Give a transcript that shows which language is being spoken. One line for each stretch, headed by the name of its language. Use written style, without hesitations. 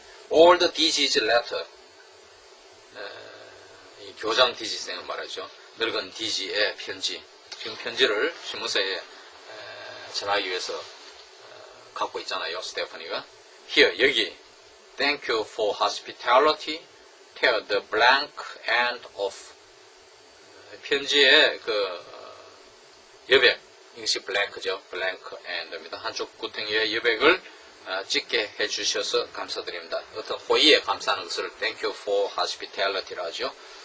English: Old disease letter.
Korean: 이 교장 디지생을 말하죠. 늙은 디지의 편지. 지금 편지를 신문사에 전하기 위해서 갖고 있잖아요. 스테파니가. Here, 여기.
English: Thank you for hospitality. Tear the blank end off.
Korean: 편지의 여백. 이것이
English: blank죠. blank end입니다.
Korean: 한쪽 구덩이의 여백을 찍게 해주셔서 감사드립니다. 어떤 호의에 감사하는 것을
English: Thank you for hospitality
Korean: 라 하죠.